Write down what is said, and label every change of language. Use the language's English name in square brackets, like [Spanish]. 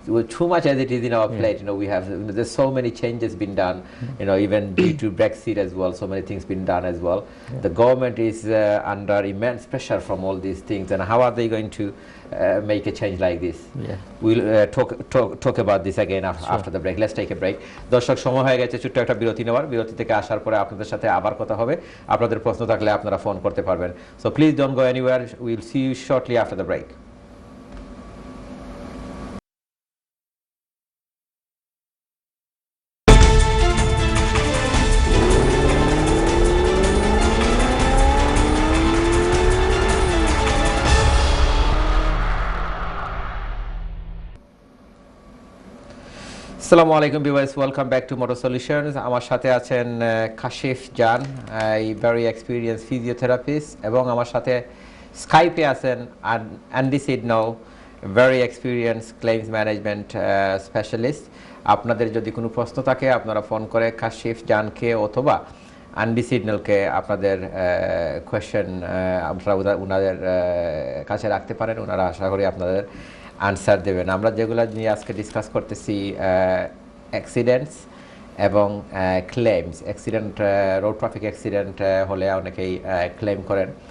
[English] Too much as it is in our plate, we have, there's so many changes been done, even due to Brexit as well, so many things been done as well. The government is under immense pressure from all these things, and how are they going to make a change like this? We'll talk about this again after the break. Let's take a break. [Bangla] দর্শক, সময় হয়ে গেছে ছোট্ট একটা বিরতি নেওয়ার। বিরতি থেকে আসার পরে আপনাদের সাথে আবার কথা হবে। আপনাদের প্রশ্ন থাকলে আপনারা ফোন করতে পারবেন। [English] So please don't go anywhere. We'll see you shortly after the break. Assalamu alaikum viewers, welcome back to Motor Solutions. [Bangla] আমার সাথে আছেন কাশিফ জান, [English] a very experienced physiotherapist, [Bangla] এবং আমার সাথে স্কাইপে আছেন [English] Andy Sidnow, very experienced claims management specialist. [Bangla] আপনাদের যদি কোনো প্রশ্ন থাকে আপনারা ফোন করে কাশিফ জানকে অথবা Andy Sidnowকে আপনাদের কোয়েশ্চেন আপনারা ওনাদের কাছে রাখতে পারেন। ওনারা আশা করি আপনাদের আনসার দেবেন। আমরা যেগুলো নিয়ে আজকে ডিসকাস করতেছি অ্যাক্সিডেন্টস এবং claims. Accident, road traffic accident হলে অনেকেই ক্লেম করেন,